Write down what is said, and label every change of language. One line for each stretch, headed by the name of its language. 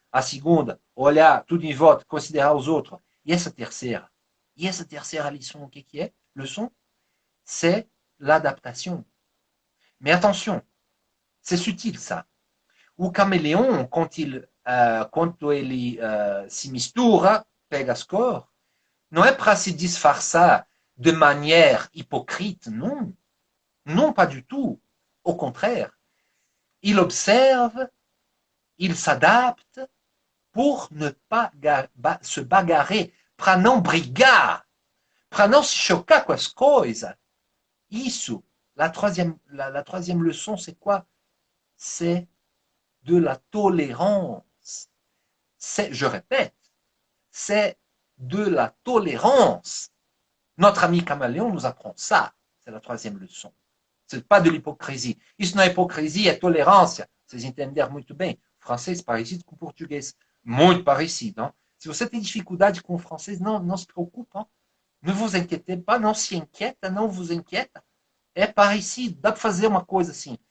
Portuguese: A segunda, olhar tudo em volta, considerar os outros. E essa terceira? E essa terceira lição, o que é?
French: Leçon? C'est l'adaptation. Mais attention, c'est subtil ça.
Portuguese: O caméléon, quando ele se mistura, pega as cores, não é para se disfarçar
French: de manière hypocrite, non. Non, pas du tout. Au contraire, il observe, il s'adapte pour ne pas se bagarrer,
Portuguese: para não brigar, para não se chocar com as coisas.
French: Isso, la troisième leçon, c'est quoi? C'est de la tolérance. Je répète, c'est de la tolérance. Notre ami caméléon nous apprend ça. C'est la troisième leçon. C'est pas de l'hipocrisie.
Portuguese: Isso não é hipocrisia, é tolerância. Vocês entenderam muito bem. O francês parecido com o português. Muito parecido. Hein? Se você tem dificuldade com o francês, não se preocupe. Hein?
French: Ne vous inquiétez pas,
Portuguese: não se inquieta, não vos inquieta. É parecido. Dá para fazer uma coisa assim.